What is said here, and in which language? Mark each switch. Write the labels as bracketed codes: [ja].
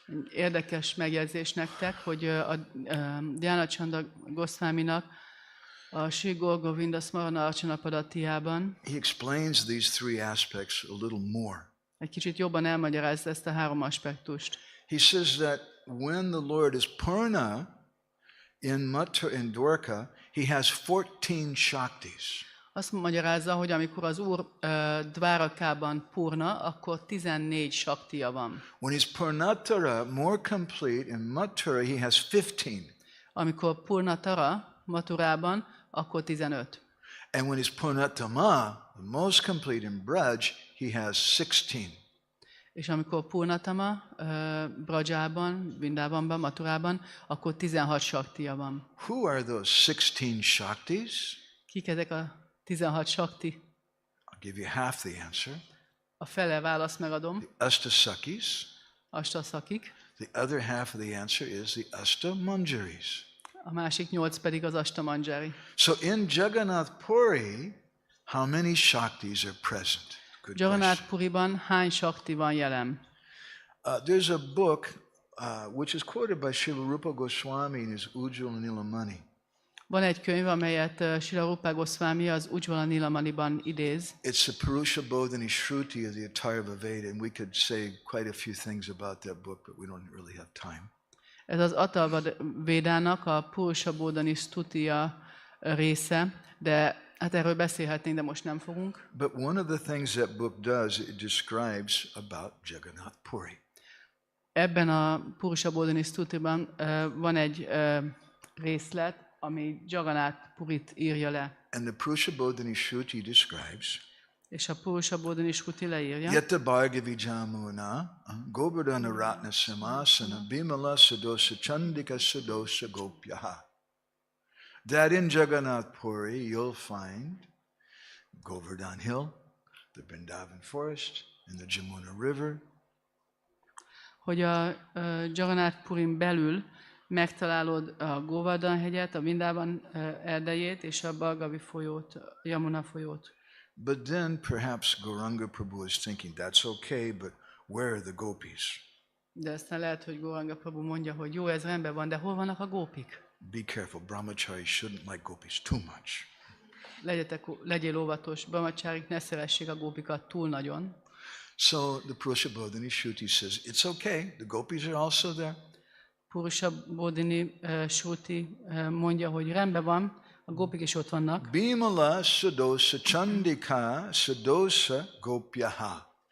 [hu] Érdekes megjegyzés nektek, hogy a Dhyana Chandra Goswaminak a Sri Gour Govinda Smarna Archana Padatiában [en] he explains these 3 aspects a little more. [hu] Egy kicsit jobban elmagyarázza ezt a 3 aspektust. [en] He says that when the Lord is Purna in Dwarka, he has 14 Shaktis. [hu] Azt magyarázza, hogy amikor az Úr Dvárakában Purna, akkor 14 Shaktiya van. [en] When he's Purnatara, more complete, in Mathura he has 15. [hu] Amikor Purnatara, Mathurában, akkor 15. [en] And when he's Purnatama, the most complete in Braj, he has 16. [hu] És amikor Purnatama, Brajában, Vrindavanban, Mathurában, akkor 16 Shaktiya van. [en] Who are those 16 Shaktis? [hu] Kik ezek a 16 Shakti? [en] I'll give you half the answer. [hu] A fele választ megadom. [en] The Ashtasakis. [hu] Ashtasakik. [en] The other half of the answer is the Ashtamanjaris. [hu] A másik 8 pedig az Ashtamanjari. [en] So in Jagannath Puri, how many Shaktis are present? [hu] Jagannath Puriban hány Shakti van jelen? [en] There's a book which is quoted by Srila Rupa Goswami in his Ujjvala Nilamani. [hu] Van egy könyv, amelyet Srila Rupa Goswami az Ujjvala Nilamaniban idéz. [en] It's the Purusha Bodhini Shruti of the Atharva Veda, and we could say quite a few things about that book, but we don't really have time. [hu] Ez az Atharva Védának a Purusha Bodhini Stutiya része, de hát erről beszélhetnénk, de most nem fogunk. [en] But one of the things that book does, it describes about Jagannath Puri. [hu] Ebben a Purusha Bodhini Stutiban van egy részlet, ami Jagannath Purit írja le. [en] And the Purusha Bodhini Shruti describes, [hu] És a Purusha Bodhini Shruti leírja, [sa] Yata Bhargavi Jamuna, Govardhana Ratna Simasana, Bimala Sadosa Chandika Sadosa Gopyaha. [en] That in Jagannath Puri you'll find Govardhan Hill, the Vrindavan Forest, and the Jamuna River. [hu] Hogy a Jagannath Purin belül megtalálod a Govardhan hegyet, a Vrindavan erdejét és a Bhargavi folyót, Yamuna folyót. [en] But then perhaps Gauranga Prabhu is thinking, that's okay, but where are the gopis? [hu] De aztán lehet, hogy Gauranga Prabhu mondja, hogy jó, ez rendben van, de hol vannak a gópik? [en] Be careful, brahmachari shouldn't like gopis too much. [hu] Legyél óvatos, brahmacharik ne szeressék a gópikat túl nagyon. [en] So the Purusha Bodhini Shruti says, it's okay, the gopis are also there. [hu] Purusha Bodhini Shruti mondja, hogy rendben van, a gópik is ott vannak. [sa] Bimala Sadosa Chandika Sadosa Gopyaha.